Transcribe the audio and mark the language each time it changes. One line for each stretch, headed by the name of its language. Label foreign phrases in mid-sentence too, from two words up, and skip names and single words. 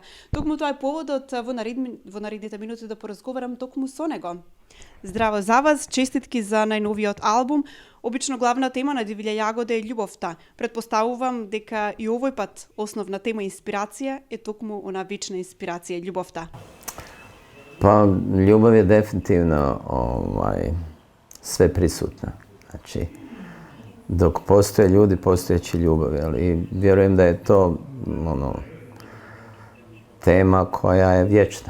Macedonian: Токму тоа е поводот во наредните минути да поразговарам токму со него. Здраво за вас, честитки за најновиот албум. Обично главна тема на Дивља јагода е љубовта. Предпоставувам дека и овој пат основна тема инспирација е токму она вечна инспирација љубовта.
Bosnian: Pa ljubav je definitivno sve prisutna. Znači, dok postoje ljudi, postojeći ljubav. I vjerujem da je to tema koja je vječna.